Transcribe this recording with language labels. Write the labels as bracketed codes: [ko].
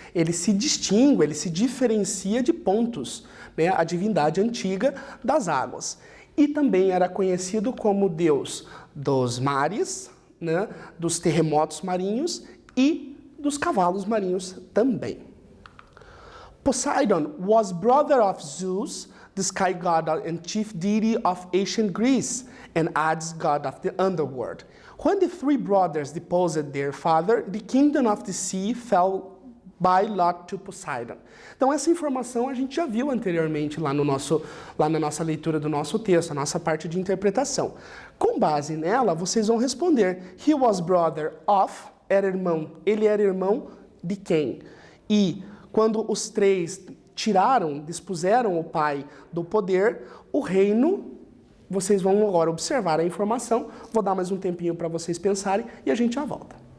[pt] Ele se distingue, ele se diferencia de Pontus, né, a divindade antiga das águas. E também era conhecido como deus dos mares, né, dos terremotos marinhos e dos cavalos marinhos também. [en] Poseidon was brother of Zeus, the sky god and chief deity of ancient Greece, and Hades, god of the underworld. When the three brothers deposed their father, the kingdom of the sea fell by lot to Poseidon. [pt] Então essa informação a gente já viu anteriormente lá na nossa leitura do nosso texto, a nossa parte de interpretação. Com base nela, vocês vão responder: [en] He was brother of, [pt] era irmão, ele era irmão de quem? E quando os três dispuseram o pai do poder, o reino, vocês vão agora observar a informação, vou dar mais um tempinho para vocês pensarem e a gente já volta.